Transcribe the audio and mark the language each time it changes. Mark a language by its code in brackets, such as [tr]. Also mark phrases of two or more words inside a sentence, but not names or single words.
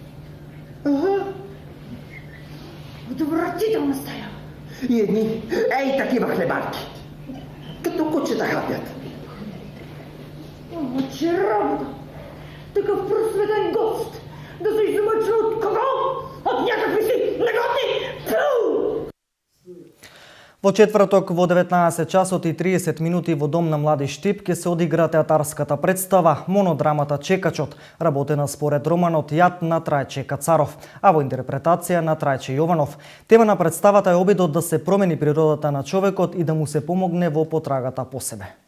[bg] Отвратителна стая! И едни, ей такива хлебарки! Като кучета хапят! Че работа! Такъв просветен гост! Да се измъчва от кого? От някакви си негодни! Фу! [mk] Во четврток во 19 часот и 30 минути во Дом на млади Штип ќе се одигра театарската представа Монодрамата Чекачот, работена според романот Јад на Трајче Кацаров, а во интерпретација на Трајче Јованов. Тема на представата е обидот да се промени природата на човекот и да му се помогне во потрагата по себе.